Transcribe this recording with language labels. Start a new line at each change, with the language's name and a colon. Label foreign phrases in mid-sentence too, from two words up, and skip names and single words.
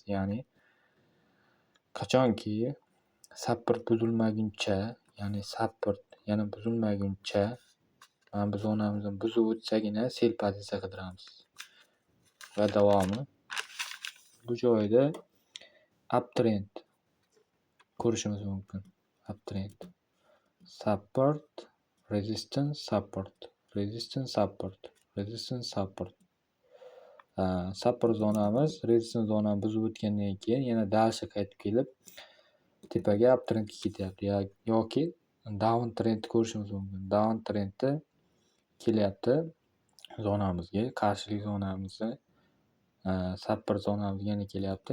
Uzbek: Ya'ni qachonki support buzilmaguncha, ya'ni support yana buzilmaguncha mana bu zonamizni buzib o'tsagina sell pozitsiya qidiramiz. Va davomi bu joyda uptrend ko'rishimiz mumkin. Uptrend.
English: Support, resistance, support. Resistance, support. Resistance, support.
Uzbek: Support zonamiz resistance zonani buzib o'tgandan keyin yana dalsha qaytib kelib tepaga uptrendga ketyapti. Yoki
English: down trend
Uzbek: ko'rishimiz mumkin. Down trendda kelyapti zonamizga, qarshilik zonamizni support zonamizga yana kelyapti.